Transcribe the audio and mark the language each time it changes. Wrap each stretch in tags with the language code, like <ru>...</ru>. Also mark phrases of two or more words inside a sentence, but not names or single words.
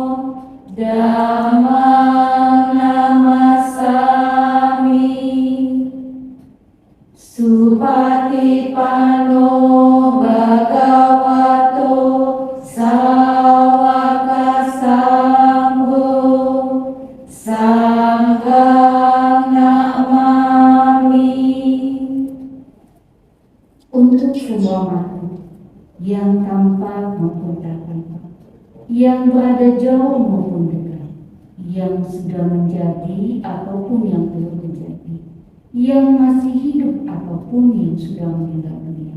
<pi>dhammam namasami Supatipano bhagavato sawaka sangho sanghang namami.</pi> <id>Untuk semua makhluk yang tampak maupun tak tampak, yang berada jauh maupun dekat, yang sudah menjadi ataupun yang belum menjadi, yang masih hidup ataupun yang sudah meninggal dunia.</id>